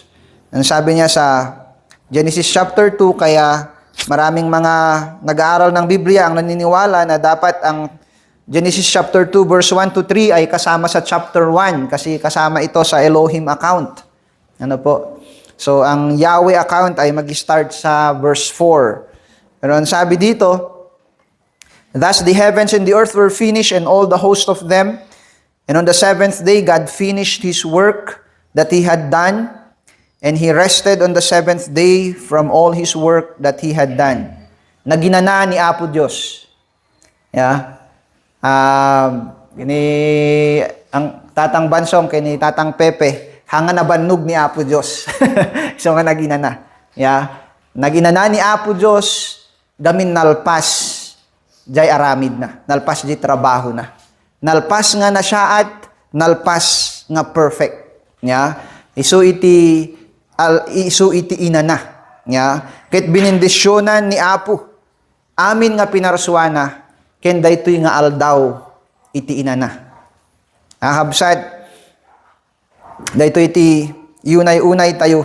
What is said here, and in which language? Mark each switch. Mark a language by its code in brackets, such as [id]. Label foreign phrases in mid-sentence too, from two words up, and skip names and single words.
[tl] Ang sabi niya sa Genesis chapter 2, kaya maraming mga nag-aaral ng Biblia ang naniniwala na dapat ang Genesis chapter 2 verse 1 to 3 ay kasama sa chapter 1 kasi kasama ito sa Elohim account. Ano po? So, ang Yahweh account ay mag-start sa verse 4. Pero ang sabi dito, [en] thus the heavens and the earth were finished and all the host of them. And on the seventh day, God finished His work that He had done, and He rested on the seventh day from all His work that He had done. [ilo] Naginana ni Apo Diyos. Yeah? Ang Tatang Bansong kini Tatang Pepe hanga nabannog ni Apo Dios. So nga naginana. Ya. Naginana ni Apo Dios gamin nalpas jay aramid na. Nalpas jay trabaho na. Nalpas nga na siya at nalpas nga perfect. Ya. Isu iti inana. Ya. Ket binindisyonan ni Apo. Amin nga pinarsuana ken daytoy nga aldaw iti inana. Habsat, dahito iti unay-unay tayo.